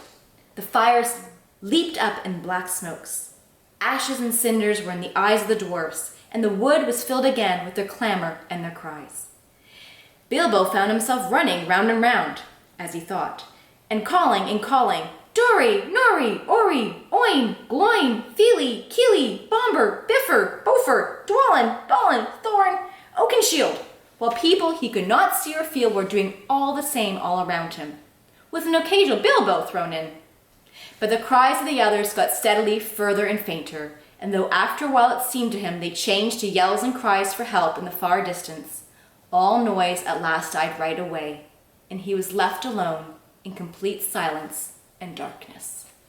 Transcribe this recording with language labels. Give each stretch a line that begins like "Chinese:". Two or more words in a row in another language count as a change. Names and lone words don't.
English: The fires leaped up in black smokes. Ashes and cinders were in the eyes of the dwarfs, and the wood was filled again with their clamor and their cries. Bilbo found himself running round and round, as he thought, and calling, "Dory, Nori, Ori, Oin, Gloin, Feely, Keely, Bombur, Biffer, Bofer, Dwalin, Dolan, Thorn, Oakenshield," while people he could not see or feel were doing all the same all around him, with an occasional Bilbo thrown in. But the cries of the others got steadily further and fainter, and though after a while it seemed to him they changed to yells and cries for help in the far distance, all noise at last died right away, and he was left alone in complete silence and darkness.